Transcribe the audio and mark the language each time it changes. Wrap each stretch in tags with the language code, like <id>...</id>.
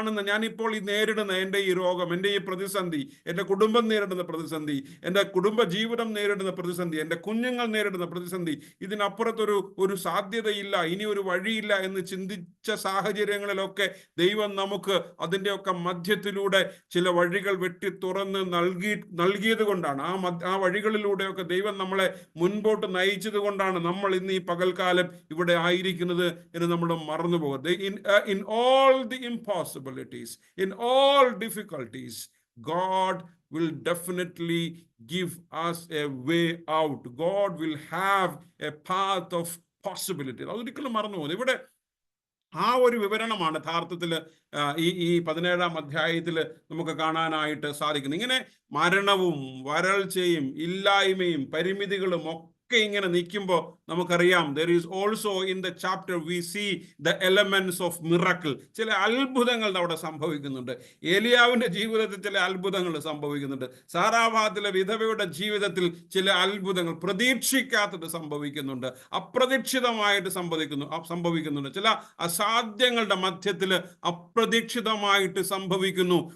<ml>ഞാനിപ്പോൾ ഈ നേരിടുന്ന എൻ്റെ ഈ രോഗം, എൻ്റെ ഈ പ്രതിസന്ധി, എൻ്റെ കുടുംബം നേരിടുന്ന പ്രതിസന്ധി, എൻ്റെ കുടുംബ ജീവിതം നേരിടുന്ന പ്രതിസന്ധി, എൻ്റെ കുഞ്ഞുങ്ങൾ നേരിടുന്ന പ്രതിസന്ധി, ഇതിനപ്പുറത്തൊരു സാധ്യതയില്ല, ഇനി ഒരു വഴിയില്ല എന്ന് ചിന്തിച്ച സാഹചര്യങ്ങളിലൊക്കെ ദൈവം നമുക്ക് അതിൻ്റെയൊക്കെ മധ്യത്തിലൂടെ ചില വഴികൾ വെട്ടി തുറന്ന് നൽകിയത് കൊണ്ടാണ്, ആ വഴികളിലൂടെയൊക്കെ ദൈവം നമ്മളെ മുൻപോട്ട് നയിച്ചത് കൊണ്ടാണ് നമ്മൾ ഇന്ന് ഈ പകൽക്കാലം ഇവിടെ ആയിരിക്കുന്നത് എന്ന് നമ്മൾ മറന്നുപോകരുത്.</ml> <en>in all the impossibilities, in all difficulties, God will definitely give us a way out. God will have a path of possibility.</en> <ml>അതൊരിക്കലും മറന്നു പോകുന്നു. ഇവിടെ ആ ഒരു വിവരണമാണ് യഥാർത്ഥത്തിൽ ഈ 17-ാം അധ്യായത്തിൽ നമുക്ക് കാണാനായിട്ട് സാധിക്കുന്നത്. ഇങ്ങനെ മരണവും വരൾച്ചയും ഇല്ലായ്മയും പരിമിതികളും ഒക്കെ ഇങ്ങനെ നിൽക്കുമ്പോൾ നമുക്കറിയാം,</ml> <en>there is also in the chapter we see the elements of miracle.</en> <ml>ചില അത്ഭുതങ്ങൾ അവിടെ സംഭവിക്കുന്നുണ്ട്. ഏലിയാവിന്റെ ജീവിതത്തിൽ ചില അത്ഭുതങ്ങൾ സംഭവിക്കുന്നുണ്ട്. സാറാഭാത്തിലെ വിധവയുടെ ജീവിതത്തിൽ ചില അത്ഭുതങ്ങൾ പ്രതീക്ഷിക്കാത്തത് സംഭവിക്കുന്നുണ്ട്. അപ്രതീക്ഷിതമായിട്ട് സംഭവിക്കുന്നുണ്ട്. ചില അസാധ്യങ്ങളുടെ മധ്യത്തിൽ അപ്രതീക്ഷിതമായിട്ട് സംഭവിക്കുന്നു.</ml>